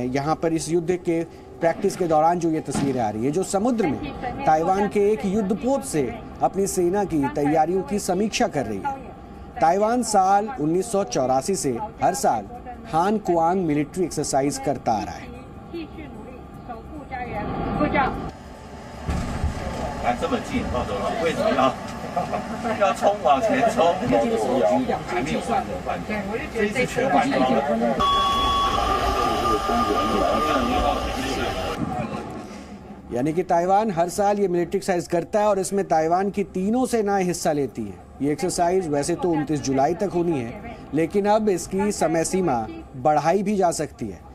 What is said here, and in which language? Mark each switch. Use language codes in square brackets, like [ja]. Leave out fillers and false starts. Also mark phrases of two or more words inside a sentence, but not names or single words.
[hi] यहाँ पर इस युद्ध के प्रैक्टिस के दौरान जो ये तस्वीरें आ रही है, जो समुद्र में ताइवान के एक युद्धपोत से अपनी सेना की तैयारियों की समीक्षा कर रही है। ताइवान साल 1984 से हर साल हान कुआंग [en] military exercise [hi] करता आ रहा है। [zh] 这么近，为什么要冲往前冲？还没有换的换，这一次全换装了。 [hi] यानी कि ताइवान हर साल ये [en] military exercise [hi] करता है और इसमें ताइवान की तीनों सेनाएं हिस्सा लेती हैं। ये एक्सरसाइज वैसे तो 29 जुलाई तक होनी है, लेकिन अब इसकी समय सीमा बढ़ाई भी जा सकती है।